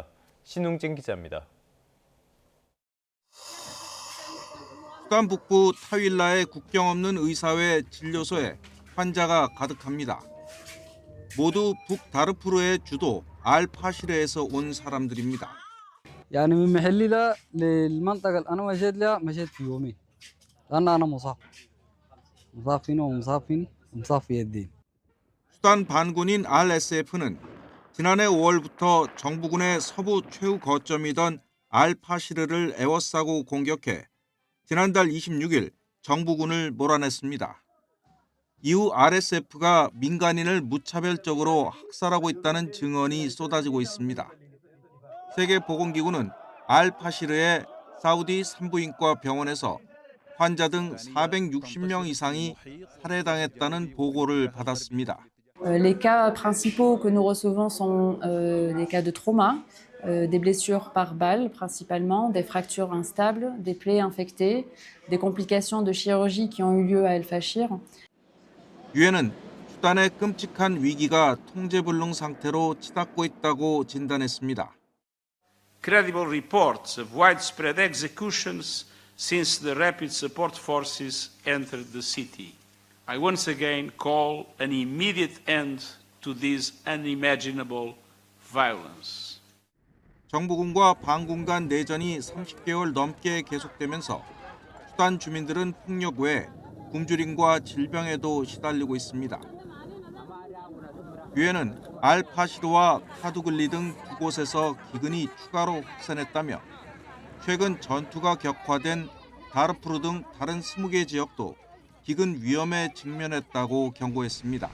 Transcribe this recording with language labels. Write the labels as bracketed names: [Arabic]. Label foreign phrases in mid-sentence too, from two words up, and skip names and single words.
[Korean] 신웅진 기자입니다. 수단 북부 타윌라의 국경 없는 의사회 진료소에 환자가 가득합니다. 모두 북다르푸르의 주도 알파시르에서 온 사람들입니다. [Arabic] يعني من محلي للمنطقة اللي أنا مشيت لها مشيت في يومين لأن أنا مصاب فيني ومصاب فيني ومصاب في يدي. [Korean] 수단 반군인 RSF는 지난해 5월부터 정부군의 서부 최후 거점이던 알파시르를 에워싸고 공격해 지난달 26일 정부군을 몰아냈습니다. 이후 RSF가 민간인을 무차별적으로 학살하고 있다는 증언이 쏟아지고 있습니다. 세계보건기구는 알파시르의 사우디 산부인과 병원에서 환자 등 460명 이상이 살해당했다는 보고를 받았습니다. [French] Les cas principaux que nous recevons sont des cas de trauma, des blessures par balle principalement, des fractures instables, des plaies infectées, des complications de chirurgie qui ont eu lieu à El Fashir. [Korean] 유엔은 수단의 끔찍한 위기가 통제불능 상태로 치닫고 있다고 진단했습니다. [English] Credible reports of widespread executions since the Rapid Support Forces entered the city. I once again call an immediate end to this unimaginable violence. [Korean] 정부군과 반군 간 내전이 30개월 넘게 계속되면서 수단 주민들은 폭력 외에 굶주림과 질병에도 시달리고 있습니다. 유엔은 알파시르와 카두글리 등 두 곳에서 기근이 추가로 확산했다며 최근 전투가 격화된 다르푸르 등 다른 20개 지역도 기근 위험에 직면했다고 경고했습니다.